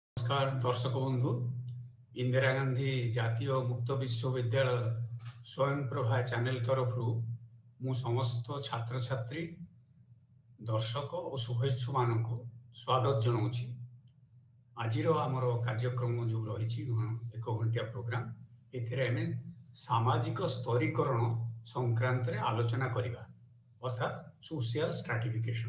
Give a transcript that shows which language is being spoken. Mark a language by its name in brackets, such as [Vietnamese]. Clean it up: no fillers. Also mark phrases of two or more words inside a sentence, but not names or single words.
[Odia] ନମସ୍କାର ଦର୍ଶକ ବନ୍ଧୁ। ইন্দিরা গান্ধী জাতীয় মুক্ত বিশ্ববিদ্যালয় ସ୍ୱୟଂପ୍ରଭା ଚ୍ୟାନେଲ ତରଫରୁ ମୁଁ ସମସ୍ତ ଛାତ୍ରଛାତ୍ରୀ ଦର୍ଶକ ଓ ଶୁଭେଚ୍ଛୁମାନଙ୍କୁ ସ୍ୱାଗତ ଜଣାଉଛି। ଆଜିର ଆମର କାର୍ଯ୍ୟକ୍ରମ ଯେଉଁ ରହିଛି ଏକ ଘଣ୍ଟିଆ ପ୍ରୋଗ୍ରାମ, ଏଥିରେ ଆମେ ସାମାଜିକ ସ୍ତରୀକରଣ ସଂକ୍ରାନ୍ତରେ ଆଲୋଚନା କରିବା, ଅର୍ଥାତ୍ [English] social stratification.